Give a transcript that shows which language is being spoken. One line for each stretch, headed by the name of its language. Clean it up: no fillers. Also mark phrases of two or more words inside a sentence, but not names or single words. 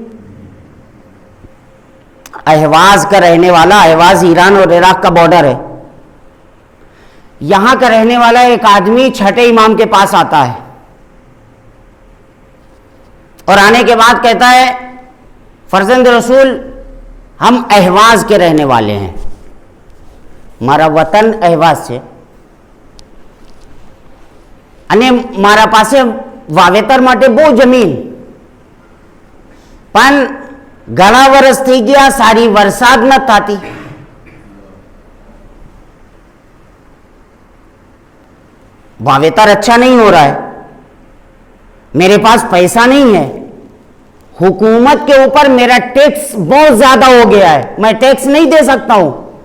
Urdu: اہواز کا رہنے والا، اہواز ایران اور عراق کا بارڈر ہے، یہاں کا رہنے والا ایک آدمی چھٹے امام کے پاس آتا ہے اور آنے کے بعد کہتا ہے فرزند رسول ہم اہواز کے رہنے والے ہیں، ہمارا وطن اہواز سے،
Gujarati: અને મારા પાસે વાવેતર માટે બહુ જમીન, પણ ઘણા વર્ષ થઈ ગયા સારી વરસાદ ન થતી,
Urdu: واویتر اچھا نہیں ہو رہا ہے، میرے پاس پیسہ نہیں ہے، حکومت کے اوپر میرا ٹیکس بہت زیادہ ہو گیا ہے، میں ٹیکس نہیں دے سکتا ہوں.